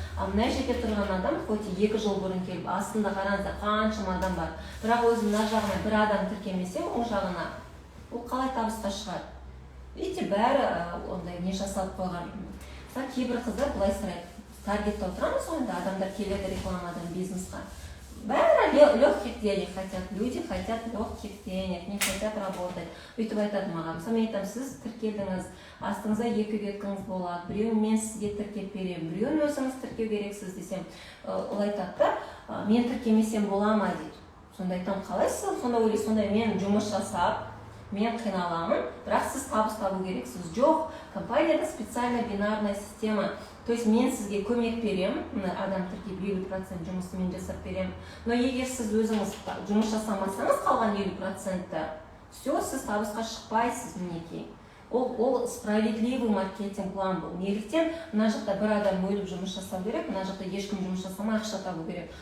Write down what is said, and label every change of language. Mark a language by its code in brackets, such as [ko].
[kk] А мына жерде тұрған адам, хоть 2 жыл бұрын келіп, астында қараңыздар қаншама адам бар. Бірақ өзі мына жағына бір адам тіркемесе, оң жағына ол қалай табысқа шығады? Видите, бәрі ондай не жасалып қойған. Кейбір қыздар былай сұрайды. Таргетта отырамыз, онда адамдар келеді рекламадан бизнесқа. [ru] Бәрі легких денег хотят, люди хотят легких денег, не хотят работать. [kk] Өйтіп айтады маған. Мен айтамын, сіз тіркелдіңіз, астыңызда 2 беткіңіз болады, біреуін мен сізге тіркеп беремін, біреуін өзіңіз тіркеу керексіз десем, ол айтады да, мен тіркемесем бола ма дейді. Сонда айтамын, қалайсыз? Сонда ойлайсыз, сонда мен жұмыс жасап, мен қиналамын, бірақ сіз табыс табу керексіз. Жоқ, компанияда специальная бинарная система. То есть мен сізге көмек беремін, адам тіркеп 50% жұмысты мен жасап беремін. Но егер сіз өзіңіз жұмыс жасамасаңыз қалған 50%-та, все, сіз табысқа шықпайсыз мінекей. Ол справедливый маркетинг план бұл. Неліктен мына жақта бір адам өліп жұмыс жасау керек, мына жақта ешкім жұмыс жасамай ақша табу керек.